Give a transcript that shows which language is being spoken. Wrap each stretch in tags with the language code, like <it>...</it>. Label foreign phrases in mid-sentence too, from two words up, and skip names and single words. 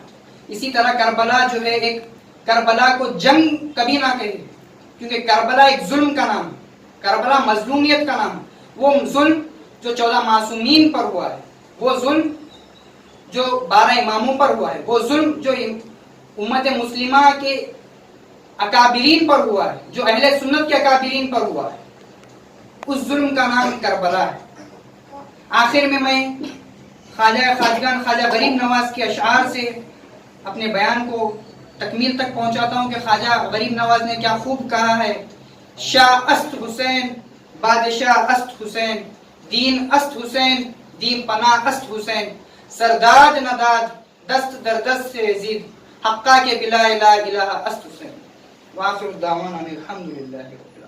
<ur>اسی طرح کربلا جو ہے ایک کربلا کو جنگ کبھی نہ کہے، کیونکہ کربلا ایک ظلم کا نام ہے، کربلا مظلومیت کا نام ہے، وہ ظلم جو 14 معصومین پر ہوا ہے، وہ ظلم جو 12 اماموں پر ہوا ہے، وہ ظلم جو امت مسلمہ کے اکابرین پر ہوا ہے، جو اہل سنت کے اکابرین پر ہوا ہے، اس ظلم کا نام کربلا ہے۔ آخر میں خواجگان خواجہ غریب نواز کے اشعار سے اپنے بیان کو تکمیل تک پہنچاتا ہوں کہ خواجہ غریب نواز نے کیا خوب کہا ہے،</ur> <fa>شاہ است حسین، بادشاہ است حسین، دین است حسین، دین پناہ است حسین، سرداد نداد دست در دست سے یزید، حقا کے بلا الہ الہ است حسین۔</fa> <ar>وآخر دعوانا الحمدللہ۔</ar>